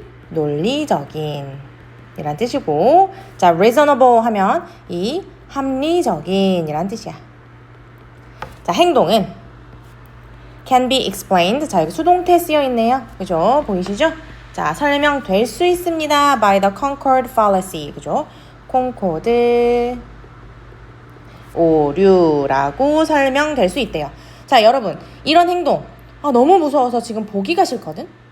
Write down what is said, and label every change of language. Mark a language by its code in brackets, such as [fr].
[ko] 비논리적인 이란 뜻이고, 자, reasonable 하면 이 합리적인 이란 뜻이야. [en] 자, 행동은 can be explained. [ko] 자, 여기 수동태 쓰여 있네요. 그죠? 보이시죠? 자, 설명될 수 있습니다. [en] by the Concord fallacy. 그죠? [ko] 콩코드 오류라고 설명될 수 있대요. 자, 여러분, 이런 행동 너무 무서워서 지금 보기가 싫거든?